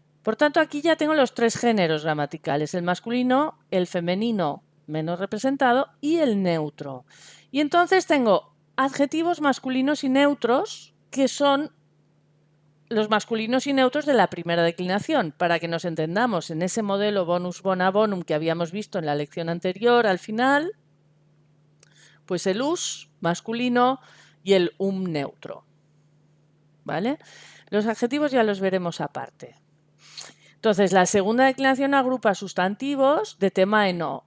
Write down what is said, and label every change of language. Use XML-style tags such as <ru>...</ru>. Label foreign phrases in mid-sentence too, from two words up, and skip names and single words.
<es>Por tanto, aquí ya tengo los tres géneros gramaticales, el masculino, el femenino menos representado y el neutro. Y entonces tengo adjetivos masculinos y neutros que son los masculinos y neutros de la primera declinación, para que nos entendamos en ese modelo</es> <la>bonus bona bonum</la> <es>que habíamos visto en la lección anterior. Al final, pues el us masculino y el neutro, ¿vale? Los adjetivos ya los veremos aparte. Entonces, la segunda declinación agrupa sustantivos de tema en o.</es>